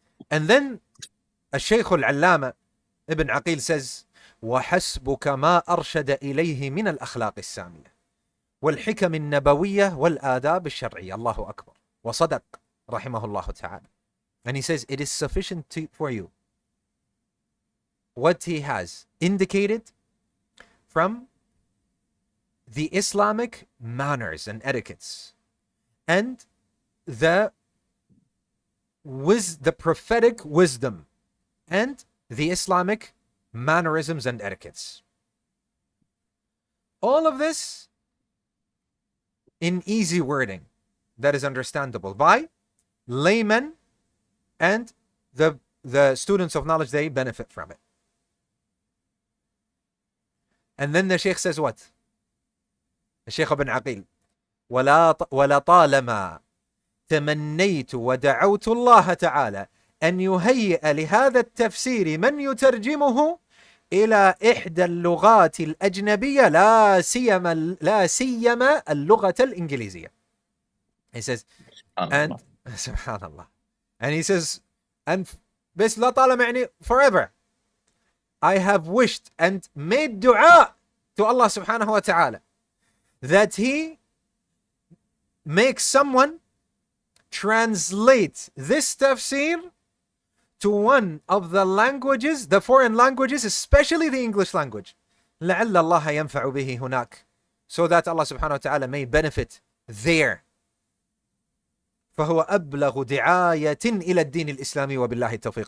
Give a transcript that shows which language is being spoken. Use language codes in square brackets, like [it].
[en] And then Shaykh al-Allama Ibn Aqeel says, [ar] وحسبك ما أرشد إليه من الأخلاق السامية والحكم النبوية والآداب الشرعية. الله أكبر. وصدق رحمه الله تعالى. [en] And he says, it is sufficient for you what he has indicated from the Islamic manners and etiquettes and the prophetic wisdom and the Islamic mannerisms and etiquettes. All of this in easy wording that is understandable by laymen and the students of knowledge. They benefit from it. And then the Shaykh says what? [ar] The Shaykh ibn Aqeel, ولطالما تمنيت ودعوت الله تعالى أن يهيئ لهذا التفسير من يترجمه إلى إحدى اللغات الأجنبية لا سيما اللغة الإنجليزية. [en] He says, and subhanallah. And he says, and [ar] بس لا طالما يعني [en] forever I have wished and made dua to Allah subhanahu wa ta'ala that he makes someone translate this tafsir to one of the languages, the foreign languages, especially the English language. [ar] لعل الله ينفع به هناك, [en] so that Allah subhanahu wa ta'ala may benefit there. [ar] فهو أبلغ دعاية إلى الدين الإسلامي وبالله التوفيق.